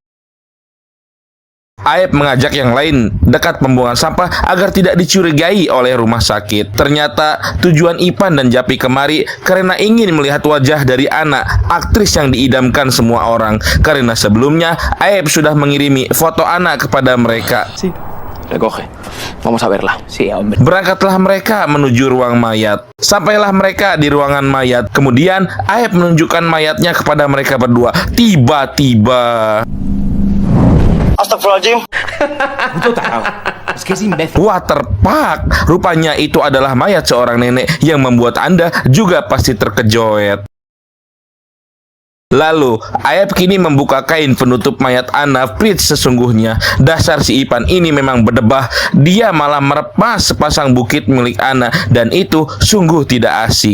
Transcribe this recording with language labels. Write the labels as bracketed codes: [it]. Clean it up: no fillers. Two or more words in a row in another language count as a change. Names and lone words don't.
[id] Aep mengajak yang lain dekat pembuangan sampah agar tidak dicurigai oleh rumah sakit. Ternyata tujuan Ipan dan Japi kemari karena ingin melihat wajah dari Anna, aktris yang diidamkan semua orang. Karena sebelumnya Aep sudah mengirimi foto Anna kepada mereka. [es] Recoge. Vamos a verla. Sí, hombre. [id] Berangkatlah mereka menuju ruang mayat. Sampailah mereka di ruangan mayat. Kemudian Aep menunjukkan mayatnya kepada mereka berdua. Tiba-tiba, Astagfirullahaladzim. Betul tahu. [es] Es que es imbécil. [id] waterpark. Rupanya itu adalah mayat seorang nenek yang membuat Anda juga pasti terkejoet. Lalu, Aep kini membuka kain penutup mayat Anna Pritch sesungguhnya. Dasar si Ipan ini memang berdebah. Dia malah merepas sepasang bukit milik Anna, dan itu sungguh tidak asik.